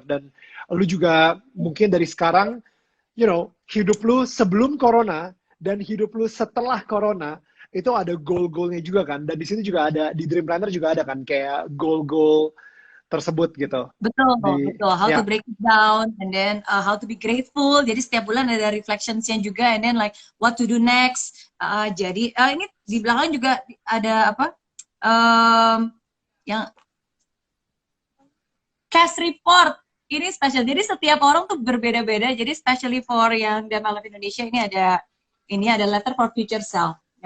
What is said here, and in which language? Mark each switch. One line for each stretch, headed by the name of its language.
Indonesian: Dan lu juga mungkin dari sekarang, hidup lu sebelum corona dan hidup lu setelah corona itu ada goal-goalnya juga kan. Dan di sini juga ada, di Dream Planner juga ada kan kayak goal-goal tersebut gitu. Betul.
English: How to break it down, and then how to be grateful.
Indonesian: Jadi setiap bulan ada reflections-nya juga,
English: and then like what to do next.
Indonesian: Jadi ini di belakang juga ada apa? Yang cash report. Ini spesial. Jadi setiap orang tuh berbeda-beda. Jadi
English: especially for
Indonesian: yang Dharma Love Indonesia ini ada
English: letter for future self.